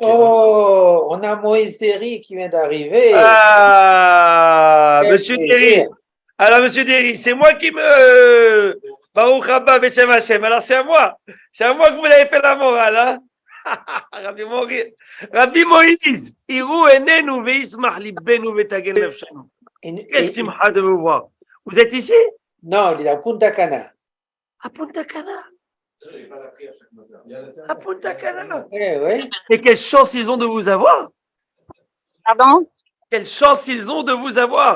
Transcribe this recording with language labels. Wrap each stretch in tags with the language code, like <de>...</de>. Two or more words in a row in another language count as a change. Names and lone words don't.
<fr>Oh, on a Moïse Derry qui vient d'arriver. Ah, Quel monsieur plaisir. Derry. Alors, monsieur Derry, c'est moi qui me.</fr> <he>ברוך הבא בשם השם.</he> <fr>Alors, c'est à moi. C'est à moi que vous avez fait la morale, hein? Rabbi Moïse,</fr> <he>יראו עינינו וישמח ליבנו ותגל נפשנו.</he> <fr>Quelle simcha de vous voir. Vous êtes ici? Non, il est à Punta Cana. À Punta Cana. À Punta Cana. Oui. Et quelle chance ils ont de vous avoir. Pardon? Quelle chance ils ont de vous avoir.</fr>